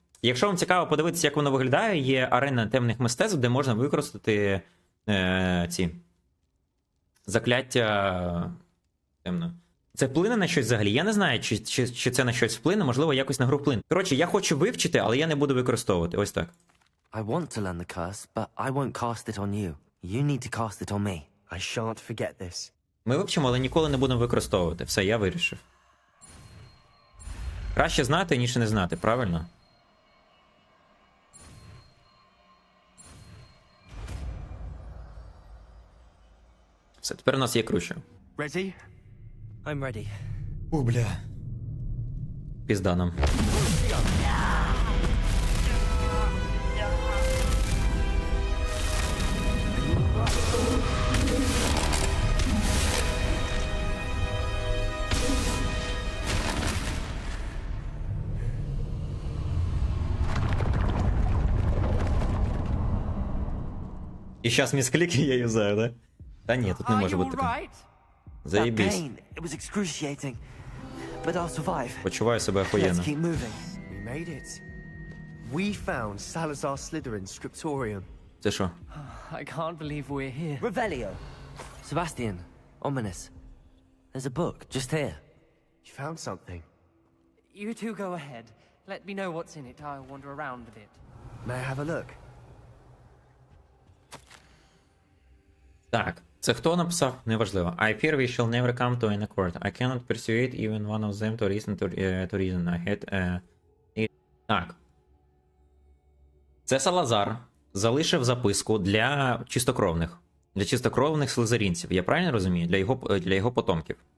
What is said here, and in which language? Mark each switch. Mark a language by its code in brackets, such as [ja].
[uk] Якщо вам цікаво подивитися, як воно виглядає, є арена темних мистецтв, де можна використати ці... Закляття темно. Це вплине на щось взагалі? Я не знаю, чи це на щось вплине, можливо, якось на гру вплине. Коротше, я хочу вивчити, але я не буду використовувати. Ось так. [en] I want to learn the curse, but I won't cast it on you. You need to cast it on me. I shan't forget this. [uk] Ми вивчимо, але ніколи не будемо використовувати. Все, я вирішив. Краще знати, ніж не знати, правильно? Все, тепер у нас є Крущіо. [en] Ready? I'm ready. [uk] Бля. Пізда нам. І зараз міскліки я юзаю, да? Та ні, тут не може бути такого. [en] Right? That [uk] Заєбісь. [en] pain, it was excruciating. But I'll survive. [uk] Почуваю себе [en] Let's [uk] охуєнно. [en] keep moving. We made it. We found Salazar Slytherin's scriptorium. [uk] Це що? [en] I can't believe we're here. Revelio. Sebastian, Ominous. There's a book just here. You found something. You two go ahead. Let me know what's in it. I'll wander around a bit. May I have a look? [uk] Так, це хто написав? Неважливо. [en] I fear we shall never come to an accord. I cannot persuade even one of them to reason. I had it. [uk] Так. Це Салазар залишив записку для чистокровних. Для чистокровних слизерінців. Я правильно розумію? Для його потомків.